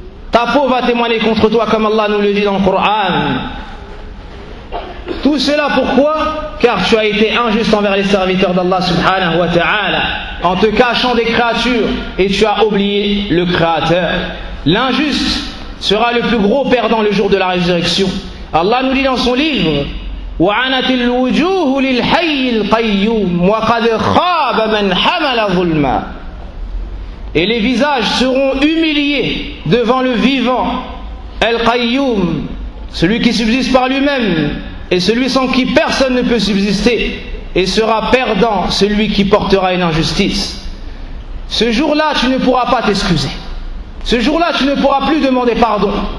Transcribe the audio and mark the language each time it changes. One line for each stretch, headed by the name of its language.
French: Ta peau va témoigner contre toi comme Allah nous le dit dans le Coran. Tout cela pourquoi? Car tu as été injuste envers les serviteurs d'Allah subhanahu wa ta'ala en te cachant des créatures et tu as oublié le Créateur. L'injuste sera le plus gros perdant le jour de la résurrection. Allah nous dit dans son livre
Arabic: وَعَنَتِ الْوُجُوهُ لِلْحَيِّ الْقَيُّومِ وَقَدْ خَابَ مَنْ حَمَلَ ظُلْمًا.
French: Et les visages seront humiliés devant le vivant Al-Qayyum, celui qui subsiste par lui-même et celui sans qui personne ne peut subsister, et sera perdant celui qui portera une injustice. Ce jour-là tu ne pourras pas t'excuser. Ce jour-là tu ne pourras plus demander pardon.